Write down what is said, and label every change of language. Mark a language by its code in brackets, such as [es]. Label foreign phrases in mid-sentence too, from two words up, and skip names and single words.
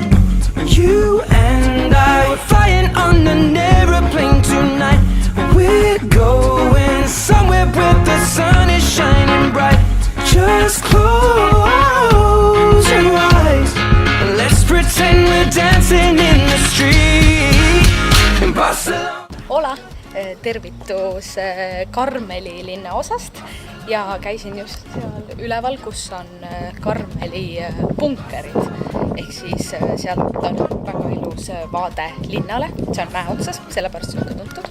[en] You and I, we're flying on an aeroplane tonight. We're going somewhere where the sun is shining bright. Just close your eyes. Let's pretend we're dancing in the street in Barcelona. [et] Hola, tervitus Karmeli linnaosast ja käisin just seal üleval, kus on Karmeli punkerid. Ehk siis sealt on väga ilus vaade linnale, see on mäe otsas, sellepärast see on ka tuntud.